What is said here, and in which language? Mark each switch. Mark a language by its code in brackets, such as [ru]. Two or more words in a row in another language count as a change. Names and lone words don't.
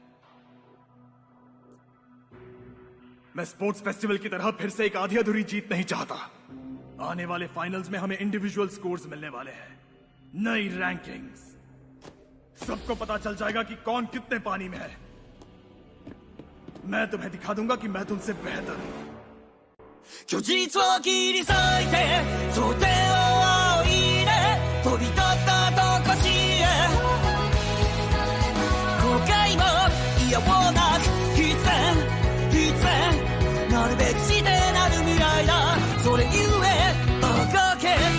[hi] मैं स्पोर्ट्स फेस्टिवल की तरह फिर से एक आधी अधूरी जीत नहीं चाहता। आने वाले फाइनल्स में हमें इंडिविजुअल स्कोर्स मिलने वाले हैं, नई रैंकिंग्स, सबको पता चल जाएगा कि कौन कितने पानी में है। मैं तुम्हें दिखा दूंगा कि मैं तुमसे बेहतर हूं। [ja] 虚実を切り裂いて想定を仰いで飛び立ったとこしへ後悔も嫌をなく必然なるべくしてなる未来だそれゆえあがけ